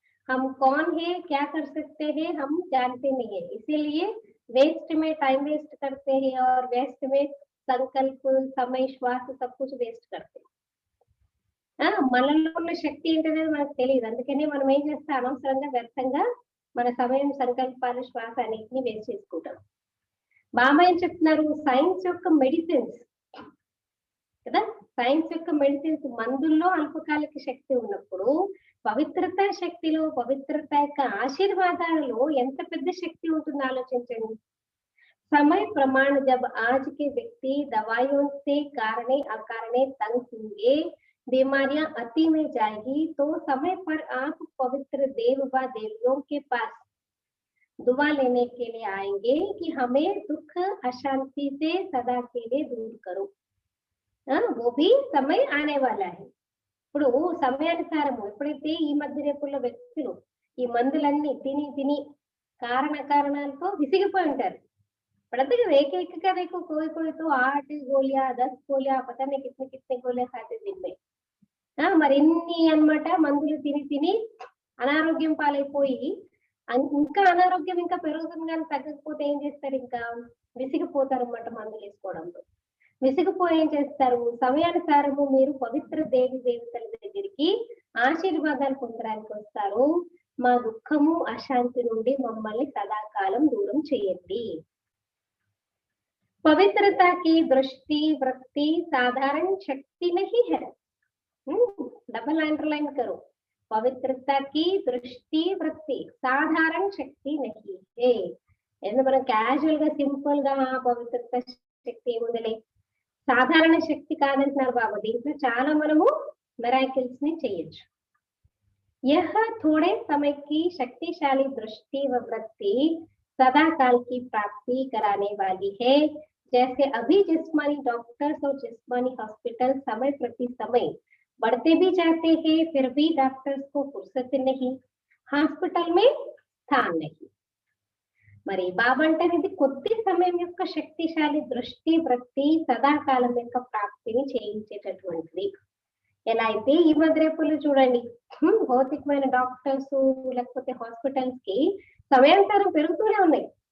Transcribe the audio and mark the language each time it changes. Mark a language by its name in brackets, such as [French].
[Hindi] हम कौन है, क्या कर सकते हैं, हम जानते नहीं है, इसीलिए वेस्ट में टाइम वेस्ट करते हैं और वेस्ट में संकल्प, समय, श्वास सब कुछ వేస్ట్ करते [Telugu] మనలో ఉన్న శక్తి ఏంటనేది మనకు తెలియదు. అందుకనే మనం ఏం చేస్తాం, అనవసరంగా వ్యర్థంగా మన సమయం, సంకల్పాలు, శ్వాస అన్నిటిని వేస్ట్ చేసుకుంటాం. బాబా ఏం చెప్తున్నారు, సైన్స్ యొక్క మెడిసిన్స్ కదా, సైన్స్ యొక్క మెడిసిన్స్, మందుల్లో అల్పకాలిక శక్తి ఉన్నప్పుడు పవిత్రత శక్తిలో, పవిత్రత యొక్క ఆశీర్వాదాలలో ఎంత పెద్ద శక్తి ఉంటుందో ఆలోచించండి. [Hindi] समय प्रमाण जब आज के व्यक्ति दवाइयों से कारणे अकारणे तंग होंगे, बीमारियां अति में जाएगी, तो समय पर आप पवित्र देव व देवियों के पास दुआ लेने के लिए आएंगे कि हमें दुख अशांति से सदा के लिए दूर करो। वो भी समय आने वाला है. [Telugu] ఇప్పుడు సమయానుసారము ఎప్పుడైతే ఈ మధ్య రేపుల్లో వ్యక్తులు ఈ మందులన్నీ తిని తిని కారణాలతో విసిగిపోయి ఉంటారు. [Hindi] पढ़ते कि एक एक का देखो, कोई कोई तो 8 गोलियां 10 गोलियां पता नहीं कितने कितने गोलियां खाते दिन में. [Telugu] మరి ఇన్ని అన్నమాట మందులు తిని తిని అనారోగ్యం పాలైపోయి, ఇంకా అనారోగ్యం ఇంకా పెరుగుతుంది కానీ తగ్గకపోతే ఏం చేస్తారు, ఇంకా విసిగిపోతారు అన్నమాట మందులు వేసుకోవడంతో. విసిగిపోయి ఏం చేస్తారు, సమయానుసారము మీరు పవిత్ర దేవి దేవతల దగ్గరికి ఆశీర్వాదాలు పొందడానికి వస్తారు. మా దుఃఖము అశాంతి నుండి మమ్మల్ని సదాకాలం దూరం చేయండి. [Hindi] पवित्रता की दृष्टि वृत्ति साधारण शक्ति नहीं है. डबल अंडरलाइन करो, पवित्रता की दृष्टि वृत्ति साधारण शक्ति नहीं है. [Telugu] ఎందుకు మనం క్యాజువల్ గా సింపుల్ గా పవిత్రత శక్తి ఏముందలే, సాధారణ శక్తి కాదంటున్నారు బాబా. దీంట్లో చాలా మనము మిరాకిల్స్ ని చేయొచ్చు. [Hindi] यह थोड़े समय की शक्तिशाली दृष्टि व वृत्ति सदा काल की प्राप्ति कराने वाली है. जैसे अभी जिस्मानी डॉक्टर्स और जिस्मानी हॉस्पिटल समय प्रति समय बढ़ते भी जाते हैं, फिर भी डॉक्टर्स को फुर्सत नहीं, హాస్పిటల్ में स्थान नहीं. [Telugu] మరి బాబా అంటే ఇది కొద్ది సమయం యొక్క శక్తిశాలి దృష్టి వృత్తి సదాకాలం యొక్క ప్రాప్తిని చేయించేటటువంటిది. ఎలా అయితే ఈ మధ్య రేపుల్లో చూడండి, భౌతికమైన డాక్టర్స్ లేకపోతే హాస్పిటల్స్ కి సమయానుసారం పెరుగుతూనే ఉన్నాయి.